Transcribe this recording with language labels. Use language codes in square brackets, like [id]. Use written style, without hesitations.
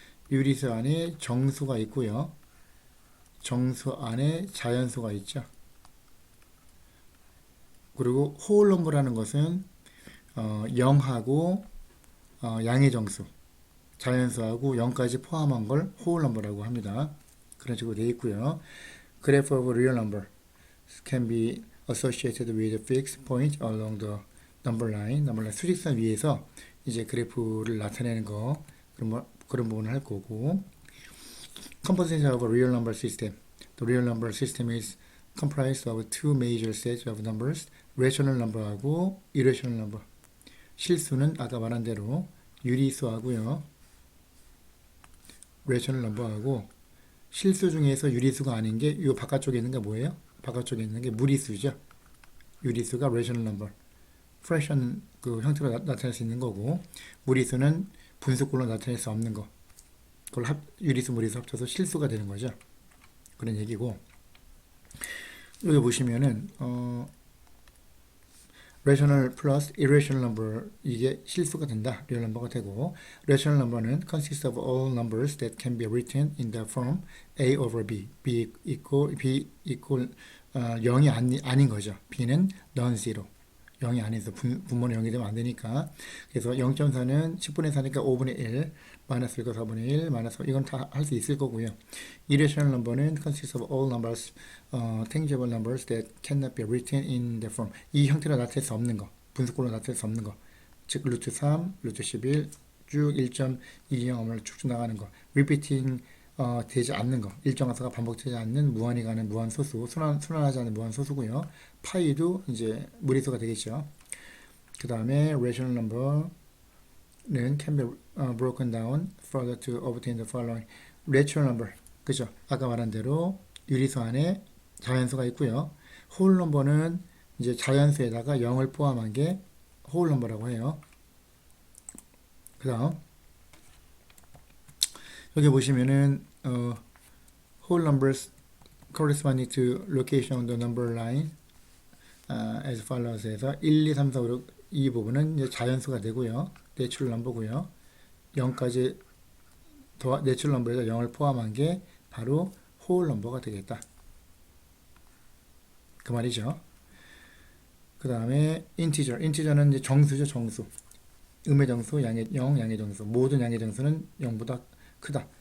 [ko] 유리수 안에 정수가 있고요. 정수 안에 자연수가 있죠. 그리고 홀 넘버라는 것은 0하고 양의 정수, 자연수하고 0까지 포함한 걸 홀 넘버라고 합니다. 그런 식으로 되어 있고요. [en] Graph of real number can be associated with a fixed point along the number line. [ko] 수직선 위에서 이제 그래프를 나타내는 거 그런 부분을 할 거고 [en] composition of a real number system. The real number system is comprised of two major sets of numbers, rational number하고 irrational number. [ko] 실수는 아까 말한 대로 유리수하고요. rational number하고 실수 중에서 유리수가 아닌 게 이 바깥쪽에 있는 게 뭐예요? 바깥쪽에 있는 게 무리수죠. 유리수가 rational number. fraction 그 형태로 나타낼 수 있는 거고 무리수는 분수꼴로 나타낼 수 없는 거. 그걸 유리수, 무리수 합쳐서 실수가 되는 거죠. 그런 얘기고 여기 보시면은 rational plus irrational number 이게 실수가 된다. [en] real number가 되고 rational number는 consists of all numbers that can be written in the form a over b. [ko] b equal 0이 아닌 거죠. b는 non-zero. 0이 아니어서 분모는 0이 되면 안 되니까. 그래서 0.4는 10분의 4니까 5분의 1, 마이너스 1과 4분의 1, 마이너스 이건 다 할 수 있을 거고요. [en] Irrational number는 consists of all numbers, tangible numbers that cannot be written in the form. [ko] 이 형태로 나타낼 수 없는 거, 분수꼴로 나타낼 수 없는 거. 즉 루트 3, 루트 11, 쭉 1.2 0을 쭉쭉 나가는 거. Repeating 되지 않는 거, 일정한 수가 반복되지 않는 무한히 가는 무한소수, 순환하지 않는 무한소수고요. 파이도 이제 무리수가 되겠죠. [en] 그 다음에 rational number는 can be broken down further to obtain the following. [ko] rational number, 그죠? 아까 말한 대로 유리수 안에 자연수가 있고요. whole number는 이제 자연수에다가 0을 포함한 게 whole number라고 해요. [en] 그 다음 여기 보시면은 whole numbers corresponding to location on the number line as follows 해서 1, 2, 3, 4, 5, 6 [ko] 이 부분은 이제 자연수가 되고요. 내추럴 넘버고요. 0까지 내추럴 넘버에서 0을 포함한 게 바로 whole 넘버가 되겠다. 그 말이죠. 그 다음에 인티저는 이제 정수죠, 정수. 음의 정수, 양의 정수. 모든 양의 정수는 0보다 크다.